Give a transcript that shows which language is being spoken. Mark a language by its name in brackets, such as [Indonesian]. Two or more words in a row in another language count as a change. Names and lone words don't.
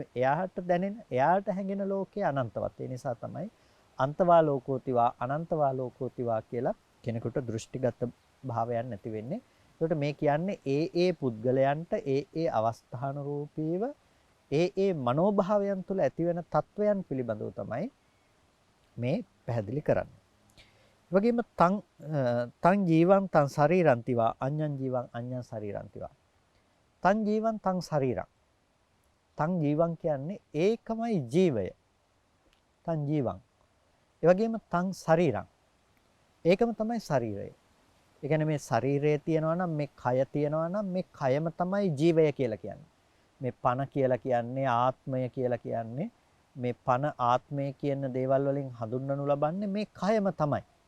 [Sinhala] එයාට දැනෙන, එයාට හැඟෙන ලෝකය අනන්තවත්. ඒ නිසා තමයි [Pali] අන්තවා ලෝකෝතිවා අනන්තවා ලෝකෝතිවා [Sinhala] කියලා කෙනෙකුට දෘෂ්ටිගත භාවයක් නැති වෙන්නේ. ඒකට මේ කියන්නේ ඒ පුද්ගලයන්ට ඒ අවස්ථානුරූපීව ඒ මනෝභාවයන් තුළ ඇතිවෙන තත්වයන් පිළිබඳව තමයි මේ පැහැදිලි කරන්නේ. ඒ වගේම [Pali] තං ජීවං තං ශරීරන්තිවා අඤ්ඤං ජීවං අඤ්ඤං ශරීරන්තිවා. තං ජීවං තං ශරීරං. තං ජීවං [Sinhala] කියන්නේ ඒකමයි ජීවය. [Pali] තං ජීවං. [Sinhala] ඒ වගේම [Pali] තං ශරීරං. [Sinhala] ඒකම තමයි ශරීරය. ඒ කියන්නේ මේ ශරීරය තියෙනවා නම් මේ කය තියෙනවා නම් මේ කයම තමයි ජීවය කියලා කියන්නේ. මේ පණ කියලා කියන්නේ ආත්මය කියලා කියන්නේ මේ පණ ආත්මය කියන දේවල් වලින් හඳුන්වනු ලබන්නේ මේ කයම තමයි.